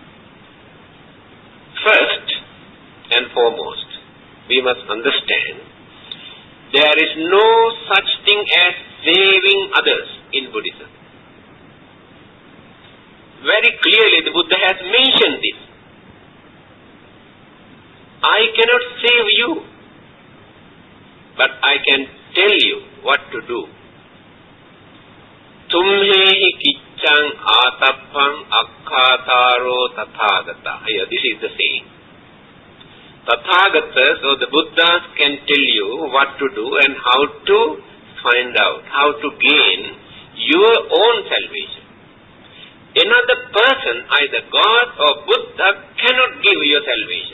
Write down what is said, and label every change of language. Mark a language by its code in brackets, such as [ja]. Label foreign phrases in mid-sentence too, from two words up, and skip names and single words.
[en] First and foremost, we must understand there is no such thing as saving others in Buddhism. Very clearly the Buddha has mentioned this. I cannot save you, but I can tell you what to do. [pi] Tumhehi kiccang atappang akkhataro Tathagata. [en] Here, this is the saying. Tathagatas, or the Buddhas, can tell you what to do and how to find out, how to gain your own salvation. Another person, either God or Buddha, cannot give you salvation.